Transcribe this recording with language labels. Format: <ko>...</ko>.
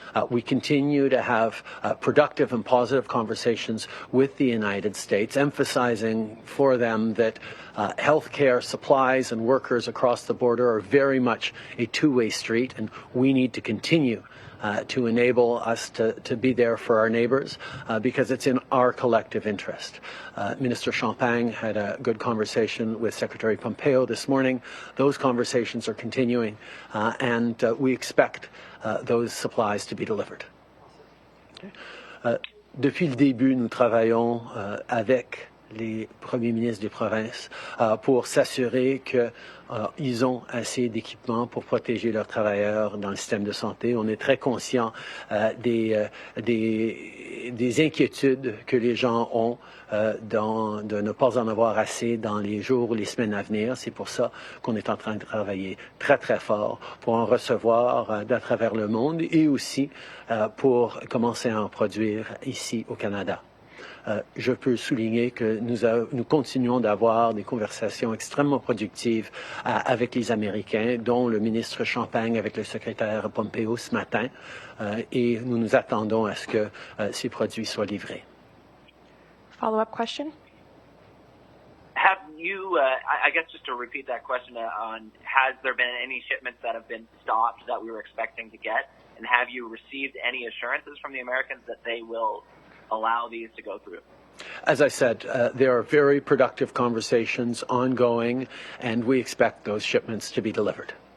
<en>We continue to have productive and positive conversations with the United States, emphasizing for them that healthcare supplies and workers across the border are very much a two-way street, and we need to continue to enable us to be there for our neighbors because it's in our collective interest. Minister Champagne had a good conversation with Secretary Pompeo this morning. Those conversations are continuing, and we expect those supplies to be delivered.</en> <fr>Depuis le début, nous travaillons avec les premiers ministres des provinces pour s'assurer qu'ils ont assez d'équipements pour protéger leurs travailleurs dans le système de santé. On est très conscient des inquiétudes que les gens ont de ne pas en avoir assez dans les jours ou les semaines à venir. C'est pour ça qu'on est en train de travailler très, très fort pour en recevoir d'à travers le monde et aussi pour commencer à en produire ici au Canada. Je peux souligner que nous continuons d'avoir des conversations extrêmement productives avec les Américains, dont le ministre Champagne avec le secrétaire Pompeo ce matin, et nous nous attendons à ce que ces produits soient livrés.</fr> <en>Follow-up question? Have you, I guess just to repeat that question has there been any shipments that have been stopped that we were expecting to get? And have you received any assurances from the Americans that they will allow these to go through? As I said, there are very productive conversations ongoing, and we expect those shipments to be delivered.</en>